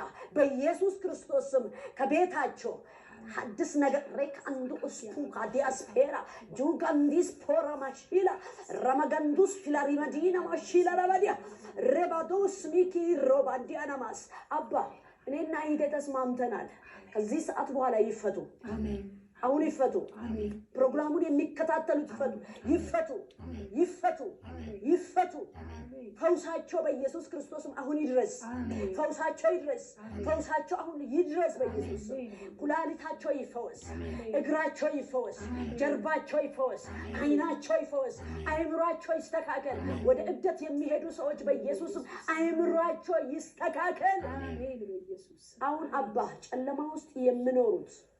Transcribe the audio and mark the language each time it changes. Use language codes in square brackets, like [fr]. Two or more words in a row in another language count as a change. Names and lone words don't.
[am] በኢየሱስ ክርስቶስ ስም ከቤታቸው ሐዲስ ነገር ሬካንዱ እስቱ ካዲያስፔራ ጁጋንዲስ ፖራ ማሽላ ረመገንዱስ ፊላሪ መዲና ማሽላ ረባዲያ ረባዶስ ሚኪ ሮባንዲያናማስ አባ እኔና ይሄ ተስማምተናል ከዚህ ሰዓት በኋላ ይፈቱ አሜን አሁን ይፈቱ አሜን ፕሮግራሙን የሚከታተሉት ይፈቱ ይፈቱ ይፈቱ ፈውሳቸው በኢየሱስ ክርስቶስም አሁን ይድረስ ፈውሳቸው ይድረስ ፈውሳቸው አሁን ይድረስ በኢየሱስ ኩላሊታቸው ይፈወስ እግራቸው ይፈወስ ጀርባቸው ይፈወስ አይናቸው ይፈወስ አይምሯቸው ይስተካከል ወደ እብደት የሚሄዱ ሰዎች በኢየሱስም አይምሯቸው ይስተካከል አሜን በኢየሱስ አሁን አባ ጨለማ ውስጥ የሚኖሩት